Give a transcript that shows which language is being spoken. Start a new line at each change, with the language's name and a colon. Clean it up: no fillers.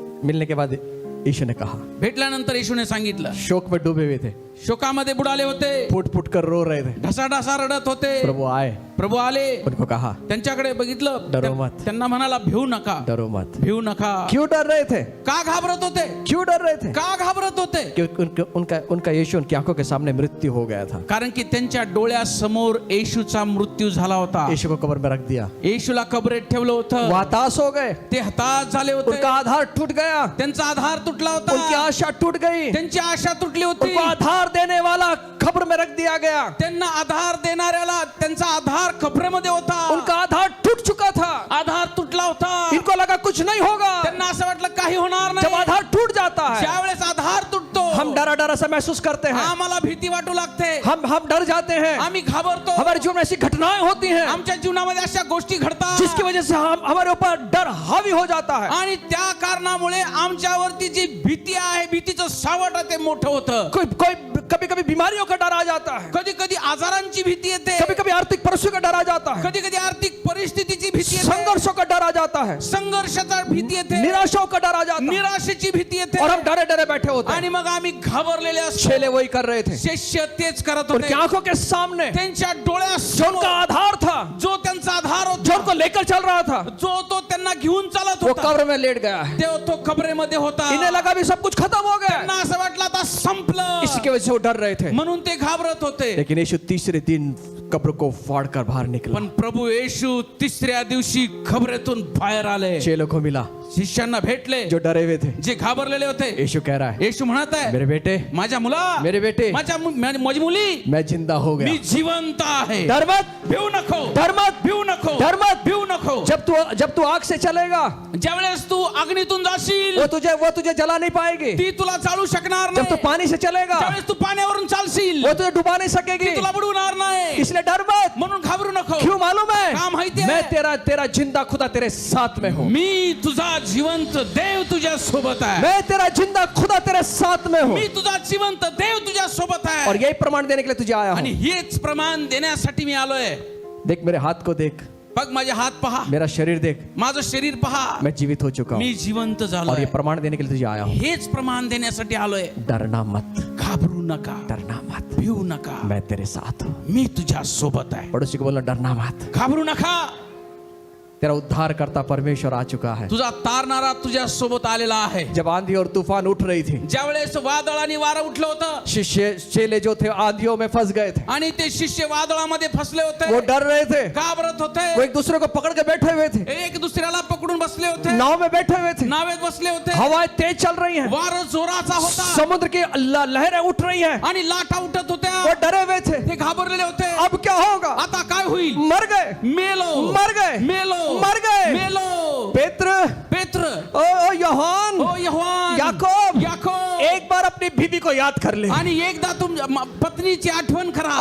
Hindi: मिलने के बाद यीशु ने कहा,
Marathi: भेटल्यानंतर येशूने सांगितलं.
Hindi: शोक में डूबे हुए थे,
Marathi: शोकामध्ये बुडाले होते,
Hindi: फूट फूट कर रो रहे थे.
Marathi: ढसाढसा रडत होते.
Hindi: प्रभु आए,
Marathi: प्रभू आले,
Hindi: उनको कहा
Marathi: त्यांच्याकडे बघितलं.
Hindi: डरो मत.
Marathi: त्यांना म्हणाला भिवू नका.
Hindi: डरो मत.
Marathi: भिवू नका.
Hindi: क्यों डर रहे थे?
Marathi: का घाबरत होते?
Hindi: क्यों डर रहे थे?
Marathi: का घाबरत होते?
Hindi: क्योंकि उनका यीशु उनकी आंखों के सामने मृत्यू हो गया था.
Marathi: कारण की त्यांच्या डोळ्यासमोर येशूचा मृत्यू झाला होता.
Hindi: यीशु को कब्र में रख दिया.
Marathi: येशूला कबरेत ठेवलं
Hindi: वो
Marathi: होतं.
Hindi: हताश हो गए.
Marathi: ते हताश झाले होते.
Hindi: उनका आधार टूट गया.
Marathi: त्यांचा आधार तुटला
Hindi: उनकी
Marathi: होता.
Hindi: आशा टूट गई.
Marathi: त्यांची आशा तुटली होती.
Hindi: उनको आधार देने वाला खबर में रख दिया गया.
Marathi: त्यांना आधार देणाऱ्याला त्यांचा आधार कबरेमध्ये होता.
Hindi: उनका आधार टूट चुका था.
Marathi: आधार तुटला होता.
Hindi: इनको लगा कुछ नहीं होगा.
Marathi: त्यांना असं वाटलं काही होणार
Hindi: जब
Marathi: नाही.
Hindi: आधार टूट जाता है,
Marathi: ज्यावेळेस आधार तुटतो,
Hindi: हम डरा डरा सा महसूस करते हैं.
Marathi: आम्हाला भीती वाटू लागते.
Hindi: हम डर जाते हैं.
Marathi: आम्ही घाबरतो.
Hindi: हमारे जीवन में ऐसी घटनाएं होती हैं
Marathi: आमच्या जीवनामध्ये अशा गोष्टी घडतात
Hindi: जिसकी वजह से हमारे ऊपर डर हावी हो जाता है.
Marathi: आणि त्या कारणामुळे आमच्यावरती जी भीती आहे, भीतीचं सावट आहे ते मोठं होतं.
Hindi: कभी कभी बीमारियों का डर आ जाता है.
Marathi: कधी कधी आजारांची भीती येते.
Hindi: कभी कभी आर्थिक परिस्थितियों का डर आ जाता है.
Marathi: कधी कधी आर्थिक परिस्थितीची भीती येते.
Hindi: संघर्षों का डर आ जाता है.
Marathi: संघर्षाचा भीती येते.
Hindi: निराशाओं का डर आ जाता है.
Marathi: निराशेची भीती येते.
Hindi: और हम डरे डरे बैठे होते
Marathi: आणि
Hindi: हैं.
Marathi: मग आम्ही घाबरलेले असतात.
Hindi: चेले वही कर रहे थे.
Marathi: शिष्य तेच करत
Hindi: उनकी
Marathi: होते.
Hindi: आंखों के सामने
Marathi: त्यांच्या
Hindi: जो उनका
Marathi: डोळ्यासमोर
Hindi: आधार था,
Marathi: जो त्यांचा आधार
Hindi: जो
Marathi: होता,
Hindi: उनको लेकर चल रहा था,
Marathi: जो तो त्यांना घेऊन चालत
Hindi: वो
Marathi: होता,
Hindi: कब्र में लेट गया है.
Marathi: तो कबरेमध्ये होता.
Hindi: इन्हें लगा भी सब कुछ खत्म हो गया.
Marathi: त्यांना असं वाटलं आता संपलं,
Hindi: इसकी वजह से वो डर रहे थे.
Marathi: म्हणून ते घाबरत होते.
Hindi: लेकिन यीशु तीसरे दिन कब्र को फाड़ कर बाहर निकला.
Marathi: पण प्रभू येशू तिसऱ्या दिवशी खबरेतून बाहेर आले.
Hindi: चेलों को मिला
Marathi: शिष्यांना भेटले
Hindi: जो डरे हुए थे.
Marathi: जे घाबरलेले होते.
Hindi: यीशु कह रहा है,
Marathi: येशू म्हणत आहे,
Hindi: मेरे बेटे,
Marathi: माझ्या मुला,
Hindi: मेरे बेटे,
Marathi: माझी मुली,
Hindi: मैं जिंदा हो
Marathi: मी
Hindi: गया.
Marathi: जिवंत आहे.
Hindi: डर मत,
Marathi: भिवू नको,
Hindi: डर मत,
Marathi: भिवू नको,
Hindi: डर मत.
Marathi: भिवू नको.
Hindi: जब तू आग से चलेगा,
Marathi: ज्यावेळेस तू अग्नीतून जाशील
Hindi: वो तुझे जला नहीं पाएगी.
Marathi: ती तुला चालू शकणार
Hindi: जब तू
Marathi: नाही.
Hindi: पानी से चलेगा,
Marathi: ज्यावेळेस तू पाण्यावरून चालशील
Hindi: वो तुझे डुबा नहीं सकेगी.
Marathi: ती तुला बुडवणार नाही.
Hindi: इसलिए डर मत.
Marathi: म्हणून घाबरू नको.
Hindi: क्यों मालूम है?
Marathi: का माहिती आहे?
Hindi: मैं तेरा जिंदा खुदा तेरे साथ में हूँ.
Marathi: मी तुझा जिवंत देव तुझ्या सोबत आहे.
Hindi: मैं तेरा जिंदा खुदा तेरे साथ में हूँ.
Marathi: मी तुझा जिवंत देव तुझ्या सोबत आहे.
Hindi: और यही प्रमाण देने के लिए तुझे आया
Marathi: आणि
Hindi: हूँ.
Marathi: हेच प्रमाण देण्यासाठी मी आलोय.
Hindi: देख मेरे हाथ को देख,
Marathi: बघ माझे हात पहा,
Hindi: मेरा शरीर देख,
Marathi: माझं शरीर पहा,
Hindi: मैं जीवित हो चुका हूँ.
Marathi: मी जिवंत
Hindi: और
Marathi: झालोय.
Hindi: ये प्रमाण देने के लिए तुझे आया हूँ.
Marathi: हेच प्रमाण देण्यासाठी आलोय.
Hindi: डरना मत,
Marathi: घाबरू नका,
Hindi: डरना मत.
Marathi: भिवू नका,
Hindi: मैं तेरे साथ हूँ.
Marathi: मी तुझ्या सोबत आहे.
Hindi: पड़ोसी को बोलना, डरना मत.
Marathi: घाबरू नका.
Hindi: तेरा उद्धार करता परमेश्वर आ चुका है.
Marathi: तुझा तारणारा तुझ्या सोबत आलेला आहे.
Hindi: जब आंधी और तूफान उठ रही थी,
Marathi: ज्यावेळेस वादळ आणि वारा उठलं होतं
Hindi: शिष्य चेले जो थे आंधियों में फंस गए थे.
Marathi: आणि ते शिष्य वादळामध्ये फसले होते,
Hindi: वो डर रहे थे.
Marathi: घाबरत
Hindi: वो
Marathi: होते,
Hindi: एक दूसरे को पकड़ के बैठे हुए थे.
Marathi: एक दुसऱ्याला पकडून बसले होते,
Hindi: नाव में बैठे हुए थे.
Marathi: नावेत बसले होते.
Hindi: हवाएं तेज चल रही हैं.
Marathi: वार जोराचा होता
Hindi: समुद्र की लहरें उठ रही हैं.
Marathi: आणि लाटा उठत
Hindi: वो
Marathi: होत्या.
Hindi: डरे हुए थे.
Marathi: ते घाबरलेले होते.
Hindi: अब क्या होगा?
Marathi: आता काय होईल?
Hindi: मर गए,
Marathi: मेलो,
Hindi: मर गए,
Marathi: मेलो,
Hindi: मर गए.
Marathi: मेलो. पेत्र, पेत्र,
Hindi: ओ योहान,
Marathi: ओ यहोवान,
Hindi: याकूब,
Marathi: याकूब,
Hindi: एक बार अपनी बीवी को याद कर ले.
Marathi: आणि एकदा तुमच्या पत्नीची आठवण करा.